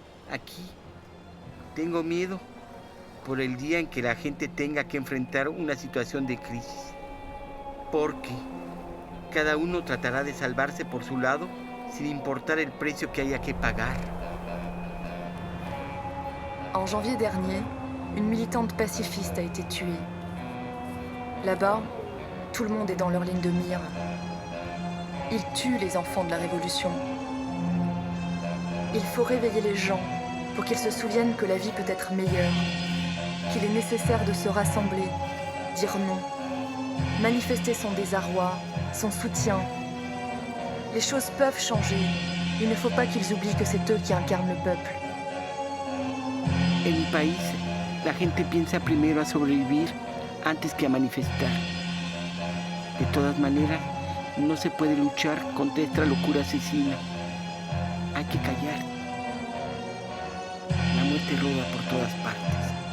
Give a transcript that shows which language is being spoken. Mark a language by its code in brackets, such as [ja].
[es] Aquí tengo miedo por el día en que la gente tenga que enfrentar una situación de crisis, porque cada uno tratará de salvarse por su lado sin importar el precio que haya que pagar. [fr] En janvier dernier, une militante pacifiste a été tuée. Là-bas, tout le monde est dans leur ligne de mire. Ils tuent les enfants de la Révolution. Il faut réveiller les gens pour qu'ils se souviennent que la vie peut être meilleure, qu'il est nécessaire de se rassembler, dire non, manifester son désarroi, son soutien. Les choses peuvent changer. Il ne faut pas qu'ils oublient que c'est eux qui incarnent le peuple. [es] En mi país, la gente piensa primero a sobrevivir antes que a manifestar. De todas maneras, no se puede luchar contra esta locura asesina. Hay que callar. La muerte roba por todas partes.